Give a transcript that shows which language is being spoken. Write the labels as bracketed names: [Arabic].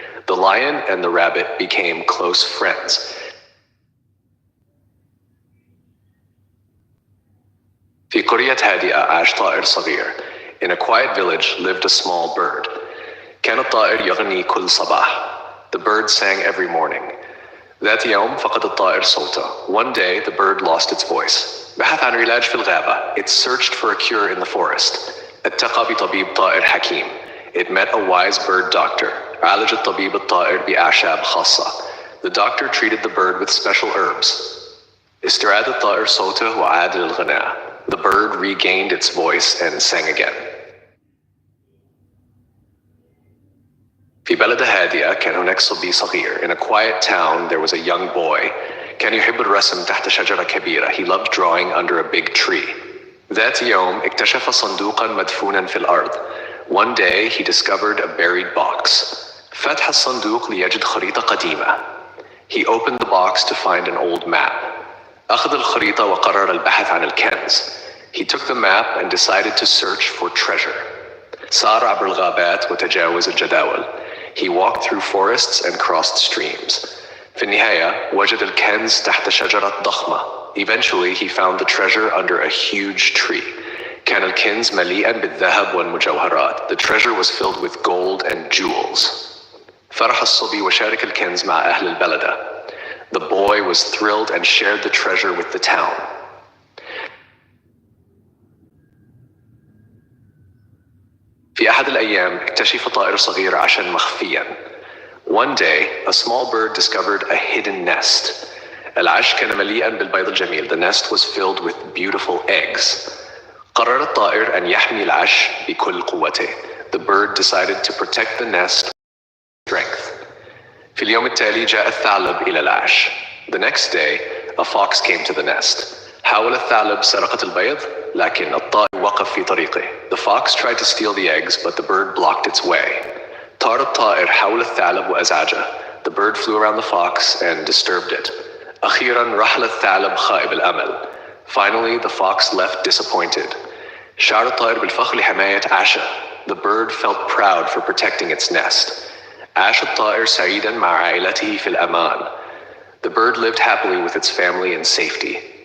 [English] The lion and the rabbit became close friends. [Arabic] في قرية هادئة عاش طائر صغير. [English] In a quiet village lived a small bird. [Arabic] كان الطائر يغني كل صباح. [English] The bird sang every morning. [Arabic] ذات يوم فقد الطائر صوته. [English] One day the bird lost its voice. [Arabic] بحث عن علاج في الغابة. [English] It searched for a cure in the forest. [Arabic] التقى بطبيب طائر حكيم. [English] It met a wise bird doctor. [Arabic] عالج الطبيب الطائر بأعشاب خاصة. [English] The doctor treated the bird with special herbs. [Arabic] استعاد الطائر صوته وعاد للغناء. [English] The bird regained its voice and sang again. [Arabic] في بلدة هادئة كان هناك صبي صغير. [English] In a quiet town there was a young boy. [Arabic] كان يحب الرسم تحت شجرة كبيرة. [English] He loved drawing under a big tree. [Arabic] ذات يوم اكتشف صندوقا مدفونا في الأرض. [English] One day he discovered a buried box. [Arabic] فتح الصندوق ليجد خريطة قديمة. [English] He opened the box to find an old map. [Arabic] أخذ الخريطة وقرر البحث عن الكنز. [English] He took the map and decided to search for treasure. [Arabic] سار عبر الغابات وتجاوز الجداول. [English] He walked through forests and crossed streams. [Arabic] في النهاية وجد الكنز تحت شجرة ضخمة. [English] Eventually he found the treasure under a huge tree. [Arabic] كان الكنز مليئا بالذهب والمجوهرات. [English] The treasure was filled with gold and jewels. [Arabic] فرح الصبي وشارك الكنز مع أهل البلدة. [English] The boy was thrilled and shared the treasure with the town. [Arabic] في أحد الأيام اكتشف طائر صغير عشا مخفيا. [English] One day, a small bird discovered a hidden nest. [Arabic] العش كان مليئا بالبيض الجميل. [English] The nest was filled with beautiful eggs. [Arabic] قرر الطائر أن يحمي العش بكل قوته. [English] The bird decided to protect the nest with strength. [Arabic] في اليوم التالي جاء الثعلب إلى العش. [English] The next day, a fox came to the nest. [Arabic] حاول الثعلب سرقة البيض، لكن الطائر وقف في طريقه. [English] The fox tried to steal the eggs, but the bird blocked its way. [Arabic] طار الطائر حول الثعلب وأزعجه. [English] The bird flew around the fox and disturbed it. [Arabic] أخيراً رحل الثعلب خائب الأمل. [English] Finally, the fox left disappointed. [Arabic] شعر الطائر بالفخر لحماية عشه. [English] The bird felt proud for protecting its nest. [Arabic] عاش الطائر سعيداً مع عائلته في الأمان. [English] The bird lived happily with its family in safety.